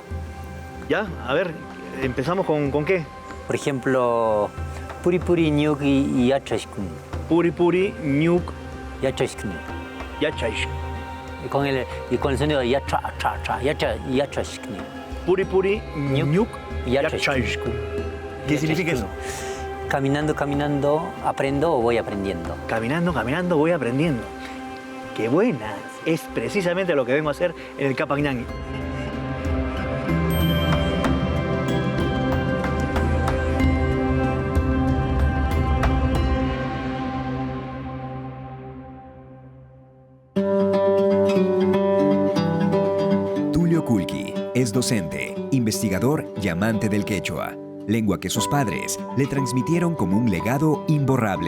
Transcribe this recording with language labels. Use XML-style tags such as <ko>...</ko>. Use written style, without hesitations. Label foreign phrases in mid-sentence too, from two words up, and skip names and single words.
<es>Ya, a ver, empezamos con qué. Por ejemplo,</es> <qu>puri puri ñuk y yachashkun. Puri puri, ñuk, Yachashkun. yachaish.</qu> <es>Y con el sonido de yacha, cha, cha, yachashkun.</es> <qu>Puri puri, ñuk, Yachashkun. yachaish.</qu> <es>¿Qué significa eso? Caminando, caminando, aprendo o voy aprendiendo. Caminando, caminando, voy aprendiendo. ¡Qué buena! Es precisamente lo que vengo a hacer en el Capacñán. Tulio Kulki es docente, investigador y amante del quechua, lengua que sus padres le transmitieron como un legado imborrable.</es>